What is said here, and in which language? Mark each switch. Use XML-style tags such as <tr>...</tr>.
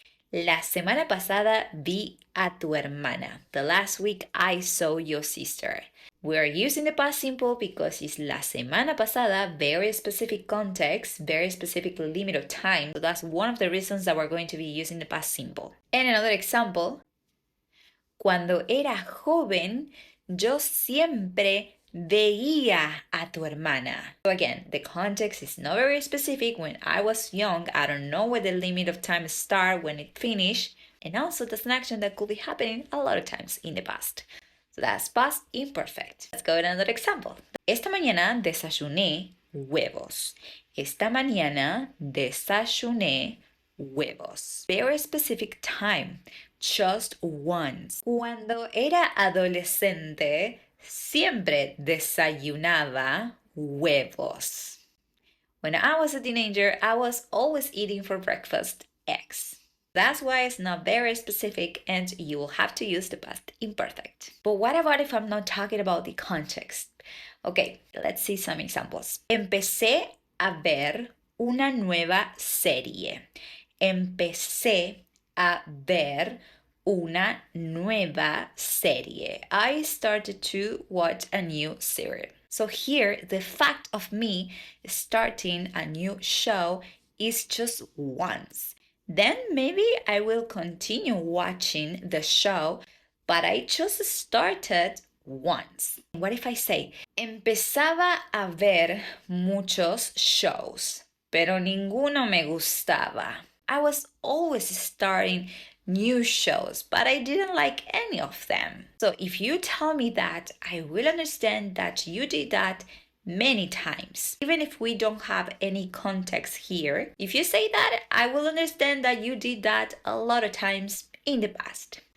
<es>La semana pasada vi a tu hermana.</es> <en>The last week I saw your sister. We are using the past simple because it's</en> <es>la semana pasada,</es> <en>very specific context, very specific limit of time. So that's one of the reasons that we're going to be using the past simple. And another example,</en> <es>cuando era joven, yo siempre veía a tu hermana.</es> <en>So again, the context is not very specific. When I was young, I don't know where the limit of time start, when it finish. And also that's an action that could be happening a lot of times in the past. So that's past imperfect. Let's go to another example.</en> <es>Esta mañana desayuné huevos. Esta mañana desayuné huevos.</es> <en>Very specific time. Just once.</en> <es>Cuando era adolescente, siempre desayunaba huevos.</es> <en>When I was a teenager, I was always eating for breakfast eggs. That's why it's not very specific and you will have to use the past imperfect. But what about if I'm not talking about the context? Okay, let's see some examples.</en> <es>Empecé a ver una nueva serie. Empecé a ver una nueva serie.</es> <en>I started to watch a new series. So here, the fact of me starting a new show is just once. Then maybe I will continue watching the show, but I just started once. What if I say,</en> <es>empezaba a ver muchos shows, pero ninguno me gustaba.</es> <en>I was always starting new shows, but I didn't like any of them. So if you tell me that, I will understand that you did that many times. Even if we don't have any context here, if you say that, I will understand that you did that a lot of times in the past.</en>